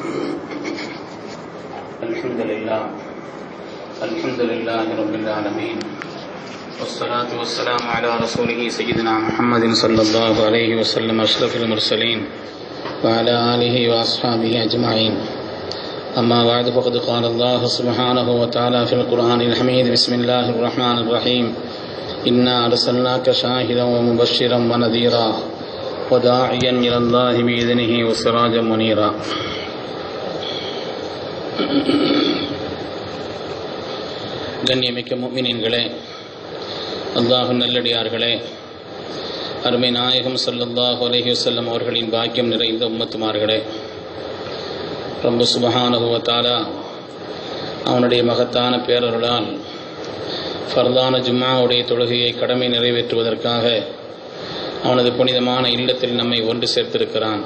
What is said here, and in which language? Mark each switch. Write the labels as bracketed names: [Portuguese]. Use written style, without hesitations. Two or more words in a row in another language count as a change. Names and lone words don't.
[Arabic] الحمد لله رب العالمين، والصلاة والسلام على رسوله سيدنا محمد صلى الله عليه وسلم أشرف المرسلين وعلى آله وأصحابه أجمعين. أما بعد، فقد قال الله سبحانه وتعالى في القرآن الحميد: بسم الله الرحمن الرحيم. إنا أرسلناك شاهدا ومبشرا ونذيرا وداعيا إلى الله بإذنه وسراجا منيرا. [Tamil] கண்ணியமிக்க முஃமினீன்களே, அல்லாஹ்வின் நல்லடியார்களே, அருமை நாயகம் [Arabic] صلى الله عليه وسلم [Tamil] அவர்களின் பாக்கியம் நிறைந்த உம்மத்துமார்களே, ரப்பு [Arabic] سبحانه وتعالى [Tamil] அவனுடைய மகத்தான பேரருளால் ஃபர்தான ஜும்ஆவுடைய தொழுகையை கடமை நிறைவேற்றுவதற்காக அவனது புனிதமான இல்லத்தில் நம்மை ஒன்று சேர்த்திருக்கிறான்.